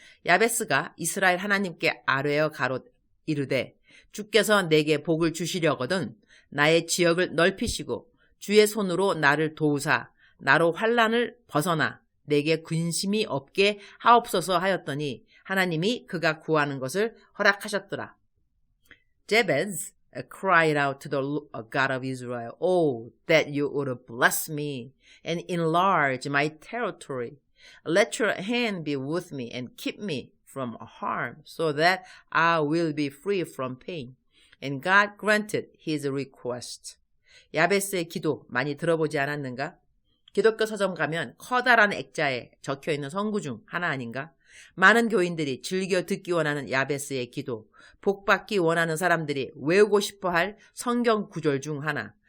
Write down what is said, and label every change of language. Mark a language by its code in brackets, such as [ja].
[ko] 야베스가 이스라엘 하나님께 아뢰어 가로 이르되 주께서 내게 복을 주시려거든 나의 지역을 넓히시고 주의 손으로 나를 도우사 나로 환난을 벗어나 내게 근심이 없게 하옵소서 하였더니 하나님이 그가 구하는 것을 허락하셨더라. [en] Jabez cried out to the God of Israel, Oh, that you would bless me and enlarge my territory. Let your hand be with me and keep me from harm so that I will be free from pain. And God granted his request. [ko] 야베스의 기도 많이 들어보지 않았는가? 기독교 서점 가면 커다란 액자에 적혀있는 성구 중 하나 아닌가? 많은 교인들이 즐겨 듣기 원하는 야베스의 기도, 복받기 원하는 사람들이 외우고 싶어할 성경 구절 중 하나.